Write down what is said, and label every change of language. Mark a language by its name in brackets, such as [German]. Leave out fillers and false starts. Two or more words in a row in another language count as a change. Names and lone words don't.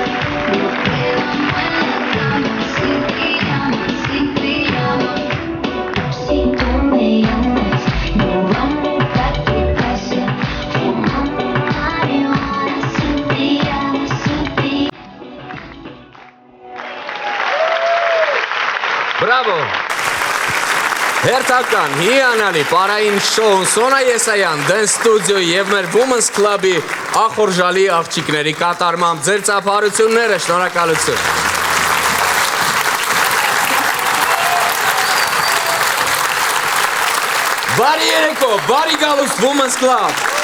[Spanish] Nos quedamos en la cama, sin pijama, sin pijama. Si tú me llamas, nos vamos a tu casa. Fumamos marihuana, sin pijama, sin pijama. [Armenian] Բրավո։ Հերթական, հիանալի, պարային շոուն Սոնա Եսայան, Dance Studio և մեր Women's Club-ի ախորժալի աղջիկների կատարմամբ ձեր ծափարությունները, շնորհակալություն։ Բարի երեկո, բարի գալուստ Women's Club։